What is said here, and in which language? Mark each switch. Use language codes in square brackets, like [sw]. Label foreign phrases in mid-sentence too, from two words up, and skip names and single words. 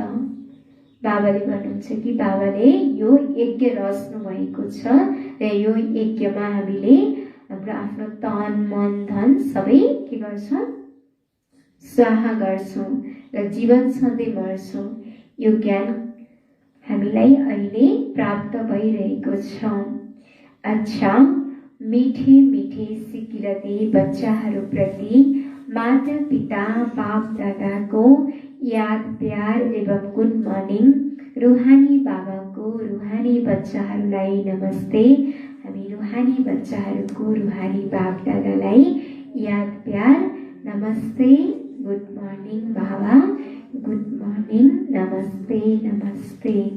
[ne] बाबाले भन्नुहुन्छ कि बाबाले यो यज्ञ रच्नु भएको छ र यो यज्ञमा हामीले हाम्रो आफ्नो तन मन धन सबै के गर्छौँ? स्वाहा गर्छौँ र जीवन छँदै मर्छौँ। यो ज्ञान हामीलाई अहिले प्राप्त भइरहेको छ। अच्छा, मिठे मिठे सिकिरते बच्चाहरूप्रति माता पिता बाप दादाको याद प्यार एवं [en] good morning. [ne] रूहानी बाबाको रूहानी बच्चाहरूलाई नमस्ते। हामी रूहानी बच्चाहरूको रूहानी बाप दादालाई याद प्यार नमस्ते। [en] good morning [ne] बाबा, [en] good morning, [ne] नमस्ते नमस्ते।